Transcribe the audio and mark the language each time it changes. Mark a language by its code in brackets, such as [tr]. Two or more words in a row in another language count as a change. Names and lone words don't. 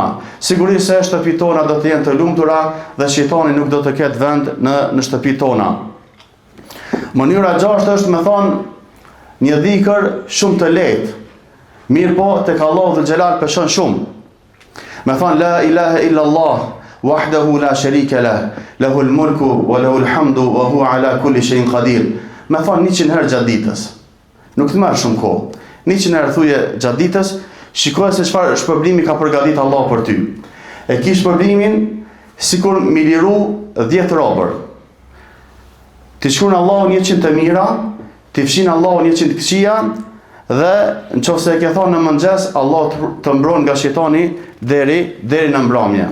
[sq] Sigurisht se shtëpitë tona do të jenë të lumtura dhe shejtani nuk do të ketë vend në shtëpitë tona. Mënyra 6 është me thonë një dhikër shumë të lehtë. Mirë po, tek Allahu [ar] ذو الجلال [sq] peshon shumë. Me thonë [ar] لا إله إلا الله وحده لا شريك له له الملك وله الحمد وهو على كل شيء قدير. [sq] Me thonë 100 herë gjatë ditës. Nuk të marr shumë kohë. 100 herë thuje gjatë ditës, shikoj se çfarë shpërblimi ka përgatitur Allah për ty. E ki shpërblimin sikur mi liru 10 robër. Ti shkruan Allahun 100 të mira, ti fshin Allahun 100 të këqija, dhe nëse e ke thonë në mëngjes, Allah të mbron nga shejtani deri në mbrëmje.